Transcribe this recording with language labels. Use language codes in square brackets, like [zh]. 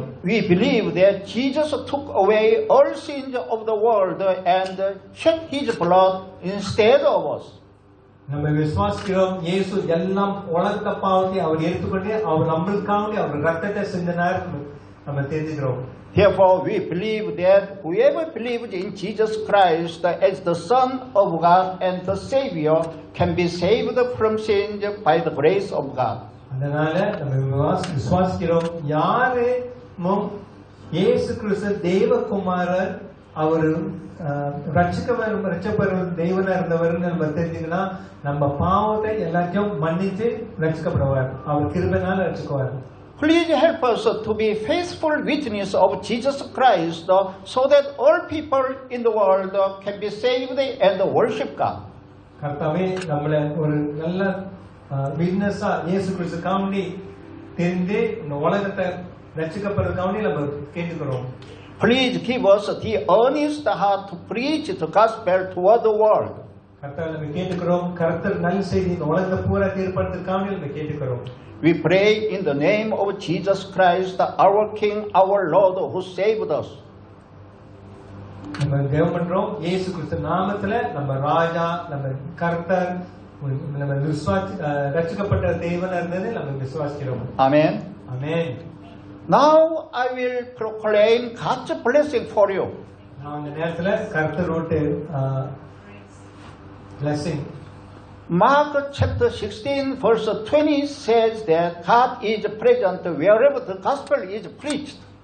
[en] We believe that Jesus took away all sins of the world and shed his blood instead of us. [ta] நம்ம விசுவாசிக்கிறோம் இயேசு எல்லாம் உலக பாவத்தை அவர் எடுத்துக்கொண்டு அவர் நம்மளுக்காக அவர் ரத்தத்தை சிந்தினார். நம்ம தெரிஞ்சுக்கிறோம். [en] Therefore, we believe that whoever believes in Jesus Christ as the Son of God and the Savior can be saved from sin by the grace of God. [ta] அதனால நம்ம விசுவாசிக்கிறோம் யாரும் இயேசு கிறிஸ்து தேவகுமாரர், அவர் ரட்சிக்கப்படுற தேவனா இருந்தவர் நம்ம தெரிஞ்சுக்கலாம். நம்ம பாவத்தை எல்லாத்தையும் மன்னித்து ரட்சிக்கப்படுவார், அவர் கிருபையினால ரட்சிக்குவார். [en] Please help us to be faithful witness of Jesus Christ so that all people in the world can be saved and worship God. [ta] கர்த்தாவே நம்மள ஒரு நல்ல விட்னஸா இயேசு கிறிஸ்து காண்டி தெரிந்து இந்த உலகத்தை ரட்சிக்கப்படுறதுக்காக நம்ம கேட்டுக்கிறோம். [en] Please give us the earnest heart to preach the gospel toward the world. [ta] கர்த்தாவே நம்ம கேட்டுக்கிறோம், கர்த்தர் நல்ல செய்தி இந்த உலகத்தை பூரா தீர்ப்பதற்காக நம்ம கேட்டுக்கிறோம். [en] We pray in the name of Jesus Christ, our King, our Lord, who saved us. [ta] நம்ம ஜெபம் பண்றோம் இயேசு கிறிஸ்து நாமத்துல, நம்ம ராஜா, நம்ம கர்த்தர், நம்ம ரட்சிக்கப்பட்ட தேவனா இருந்தது நம்ம விசுவாசிக்கிறோம். [en] Amen. Amen. Now I will proclaim God's blessing for you. [ta] நான் இந்த நேரத்துல கர்த்தரோட blessing. [en] Mark chapter 16 verse 20 says that God is present wherever the gospel is preached.